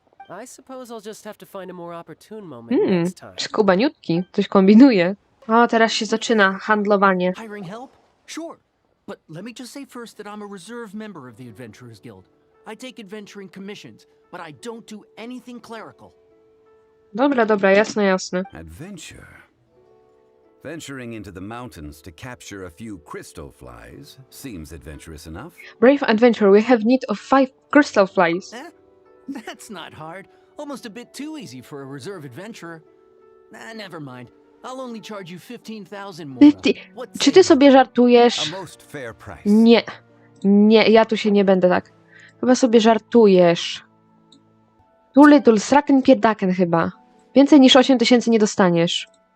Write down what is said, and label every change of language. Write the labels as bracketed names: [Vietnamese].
[English] I suppose I'll just have to find a more opportune moment next time. [Polish] Skubaniutki, coś kombinuje. O, teraz się zaczyna handlowanie. [English] Hiring help? Sure. But let me just say first that I'm a reserve member of the Adventurers Guild. I take adventuring commissions, but I don't do anything clerical. [Polish] Dobra, dobra, jasne, jasne. [English] Adventure? Venturing into the mountains to capture a few crystal flies seems adventurous enough. Brave adventurer, we have need of 5 crystal flies. That's not hard. Almost a bit too easy for a reserve adventurer. Never mind. I'll only charge you 15,000 more. [Polish] Czy ty sobie żartujesz? [English] A most fair price. [Polish] Nie. Nie, ja tu się nie będę tak. Chyba sobie żartujesz. [English] Too little, [Polish] sraken pierdaken chyba. Więcej niż 8,000 nie dostaniesz.